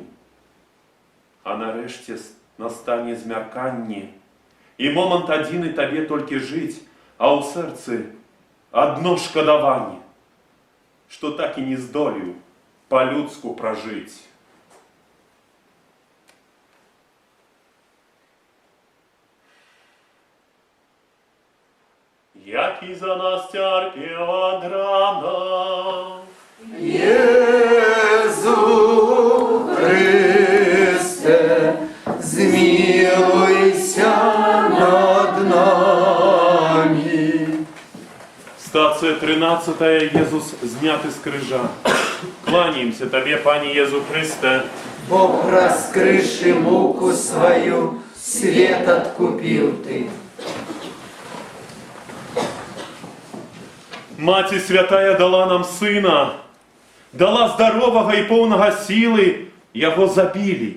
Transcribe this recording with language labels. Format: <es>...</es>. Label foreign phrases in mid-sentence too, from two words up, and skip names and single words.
<be>А нарэшце настане змярканне, і момант адзіны табе толькі жыць, а ў сэрцы адно шкадаванне, што так і не здолеў па-людску пражыць. Які за нас цярпеў ад рана,</be> <pl>Jezu Chryste, zmiłuj się nad nami.</pl> <ru>Стация 13, Иисус знят из крыжа. Кланяемся Тебе, Пане Иисус Христе. Бог раскрыши муку свою, свет откупил Ты. Маті святая дала нам Сына, дала здорового и полного силы, Его забили.</ru>